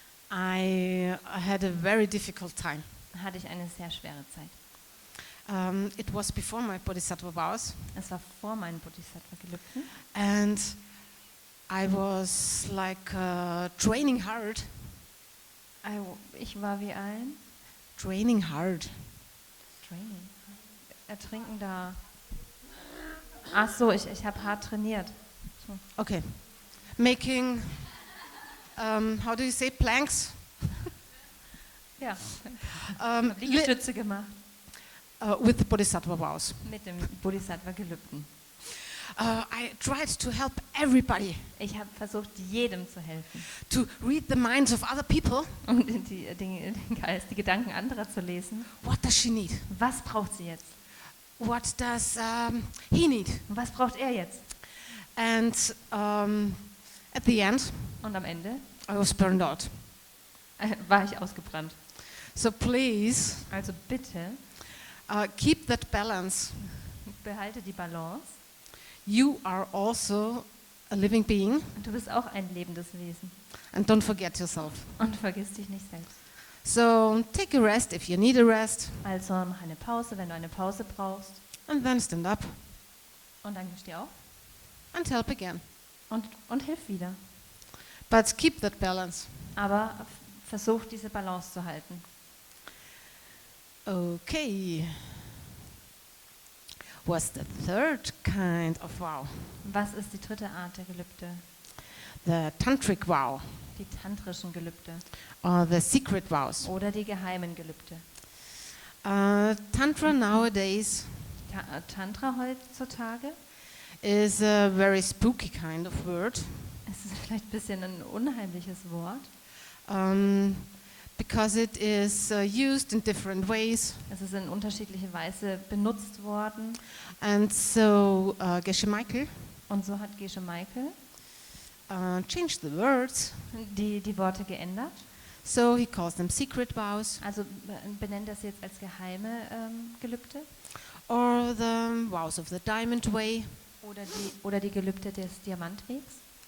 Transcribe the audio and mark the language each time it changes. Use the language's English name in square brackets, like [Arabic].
[English] I had a very difficult time. [German] hatte ich eine sehr schwere Zeit. [English] It was before my bodhisattva vows, [German] Es war vor meinen Bodhisattva-Gelübden. [English] and I was like training hard. [German] Ich war wie ein [English] Training hard. Training. [German] Ertrinkender. Ach so, ich habe hart trainiert. So. [English] Okay. making, how do you say, planks? [German] Ja, Um, Liegestütze gemacht [English] with the Bodhisattva vows. [German] mit dem Bodhisattva-Gelübden. [English] I tried to help everybody [German] Ich habe versucht, jedem zu helfen [English] to read the minds of other people. [German] und den Geist, die Gedanken anderer zu lesen. [English] What does she need? [German] Was braucht sie jetzt? [English] What does he need? [German] Und was braucht er jetzt? [English] And at the end, [German] Und am Ende [English] I was burned out. [German] war ich ausgebrannt. [English] So please [German] Also bitte [English] keep that balance. [German] behalte die Balance. [English] You are also a living being, [German] Und du bist auch ein lebendes Wesen. [English] and don't forget yourself. [German] Und vergiss dich nicht selbst. [English] So take a rest if you need a rest, [German] Also mach eine Pause, wenn du eine Pause brauchst. [English] and then stand up [German] Und dann steh auf [English] and help again. [German] und hilf wieder. [English] But keep that balance. [German] Aber versuch, diese Balance zu halten. [English] Okay. What's the third kind of vow? [German] Was ist die dritte Art der Gelübde? [English] The tantric vow, [German] Die tantrischen Gelübde [English] or the secret vows. [German] oder die geheimen Gelübde. [English] Tantra nowadays [German] Tantra heutzutage [English] is a very spooky kind of word, [German] es ist vielleicht ein bisschen ein unheimliches Wort. [English] because it is used in different ways. [German] Es ist in unterschiedliche Weise benutzt worden. [English] And so Geshe Michael [German] Und so hat Geshe Michael [English] changed the words. [German] die Worte geändert. [English] So he calls them secret vows, [German] Also benennt das jetzt als geheime Gelübde [English] or the vows of the diamond way, [German] oder die Gelübde des Diamantwegs,